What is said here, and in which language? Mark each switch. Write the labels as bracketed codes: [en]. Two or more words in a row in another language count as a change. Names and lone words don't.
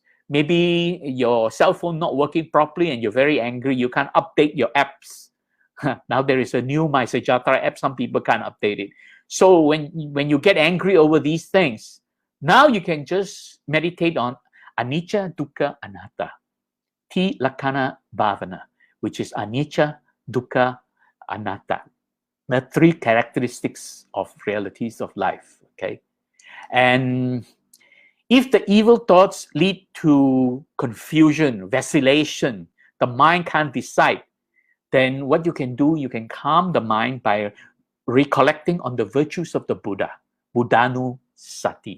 [en] Maybe your cell phone not working properly and you're very angry, you can't update your apps. Now there is a new My Sejatera app, some people can't update it. So when you get angry over these things, now you can just meditate on [pi] anicca, dukkha, anatta, T-Lakkhana Bhavana, [en] which is [pi] anicca, dukkha, anatta. [en] The three characteristics of realities of life. Okay, and if the evil thoughts lead to confusion, vacillation, the mind can't decide, then what you can do, you can calm the mind by recollecting on the virtues of the Buddha, Buddhanusati.